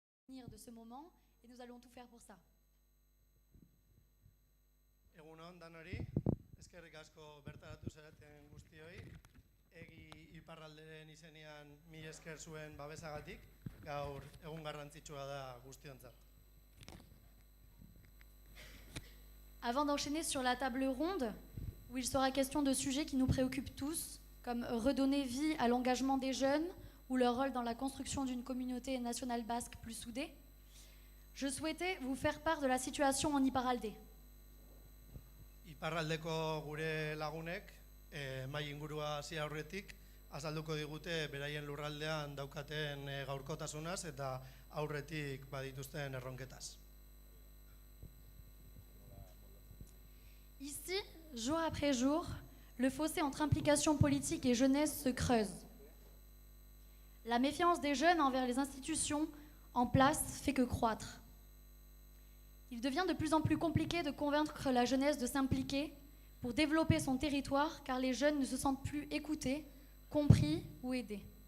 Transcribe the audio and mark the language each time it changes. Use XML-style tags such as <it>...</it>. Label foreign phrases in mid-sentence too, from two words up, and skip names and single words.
<fr>de ce moment et nous allons tout faire pour ça.</fr> <eu>Egunon danori, eskerrik asko bertaratu zareten guztioi, egi iparralderen izenean mila esker zuen babesagatik, gaur egun garrantzitsua da guztiontzat.</eu> <fr>Avant d'enchaîner sur la table ronde, où il sera question de sujets qui nous préoccupent tous, comme redonner vie à l'engagement des jeunes ou leur rôle dans la construction d'une communauté nationale basque plus soudée, je souhaitais vous faire part de la situation en Iparralde.</fr> <eu>Iparraldeko gure lagunek, mai ingurua hasi aurretik, azalduko digute beraien lurraldean daukaten gaurkotasunaz eta aurretik badituzten erronketaz.</eu> <fr>Ici, jour après jour, le fossé entre implication politique et jeunesse se creuse. La méfiance des jeunes envers les institutions en place fait que croître. Il devient de plus en plus compliqué de convaincre la jeunesse de s'impliquer pour développer son territoire car les jeunes ne se sentent plus écoutés, compris ou aidés.</fr>